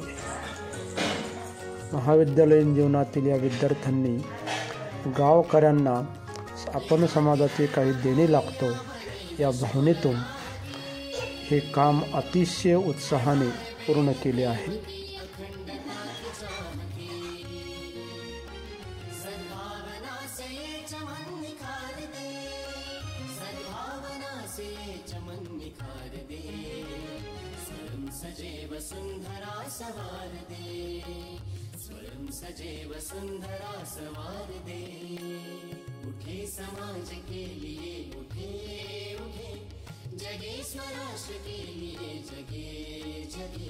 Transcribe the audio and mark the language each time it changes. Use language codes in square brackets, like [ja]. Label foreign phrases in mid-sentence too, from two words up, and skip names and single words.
[mr] महाविद्यालयीन जीवनातील या विद्यार्थ्यांनी गावकऱ्यांना आपण समाजाचे काही देणे लागतो या भावनेतून हे काम अतिशय उत्साहाने पूर्ण केले आहे। [hi] सद्भावना से चमन निखार दे, सद्भावना से चमन निखार दे। स्वयं सजे वसुंधरा सवार दे, स्वयं सजे वसुंधरा सवार दे। उठे समाज के लिए उठे उठे, जगे स्वराष्ट्र के लिए जगे जगे।